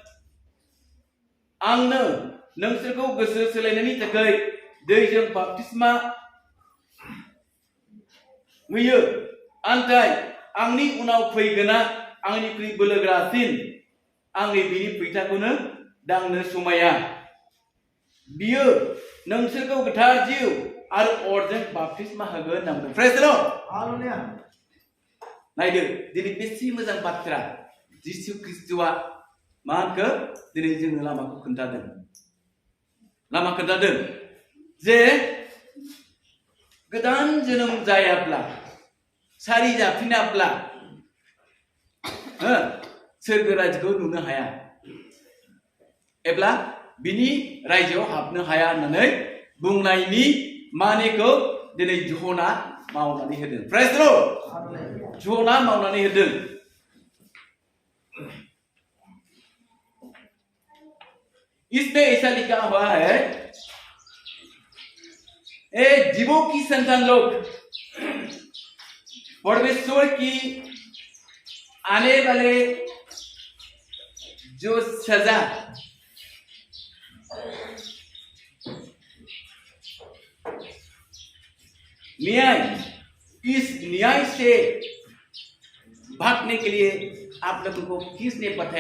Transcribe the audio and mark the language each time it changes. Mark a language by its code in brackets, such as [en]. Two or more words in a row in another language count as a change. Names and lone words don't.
[brx] आंनो नोंसोरखौ गोसो सोलायनायनि थाखाय दैजों बाप्तिस्मा होयो, आनथाय आंनि उनाव फैगोना आंनिख्रुइ बोलोगोरासिन, आंनि बिनि फैथाखौनो दांनो समाया। बियो नोंसोरखौ गोथार जिउ आरो अरजों बाप्तिस्मा होगोन होनना बुंदों। [en] Praise the Lord. Hallelujah. [brx] नायदो दिनै बेसे मोजां बाथ्रा, जिसु ख्रीष्टआ मा होनखो दिनै जोंनो लामाखौ खोन्थादों जे गोदान जोनोम जायाब्ला, सारिजाफिनाब्ला सोरगो रायजोखौ नुनो हाया, एब्ला बिनि रायजोआव हाबनो हाया होननानै बुंनायनि मानिखौ दिनै ज'ना मावनानै होदों। [en] Praise the Lord. [brx] ज'ना मावनानै होदों। [hi] इसमें ऐसा लिखा हुआ है, ए जीवों की संतान लोग, परमेश्वर की आने वाले जो सजा न्याय, इस न्याय से भागने के लिए आप लोगों को किसने बताया?